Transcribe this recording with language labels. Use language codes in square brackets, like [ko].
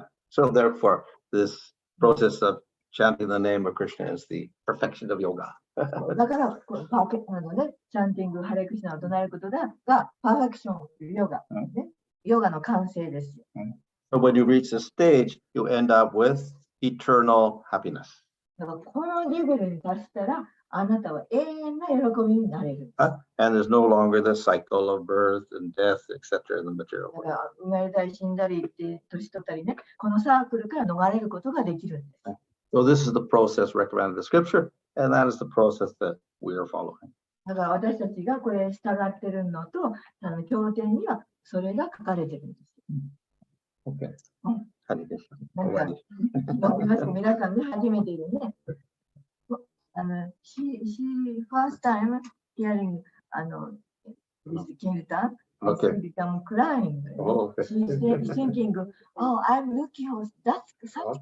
[en] So therefore, this process of chanting the name of Krishna is the perfection of yoga. [ja] だから、チャンティング、ハレクリシュナを唱えることがパーフェクション、ヨガ、ね、ヨガの完成です。 [en] So when you reach this stage, you end up with eternal happiness. [ja] だからこのレベルに達したら、あなたは永遠な喜びになれる。 [en] And there's no longer the cycle of birth and death, etc. in the material [ja] だ [en] world. [ja] から生まれたり死んだりって年取ったりね、このサークルから逃れることができるんです。 [en] So this is the process recommended in the scripture, and that is the process that we are following. [ja] だから私たちがこれ従ってるのと、経典にはそれが書かれてるんです。 [en] Okay. [ja] なんか、皆さんね、初めてでね、 [en] she first time hearing this kirtan, Okay. she become crying. Oh, okay. She's thinking, oh, I'm looking for such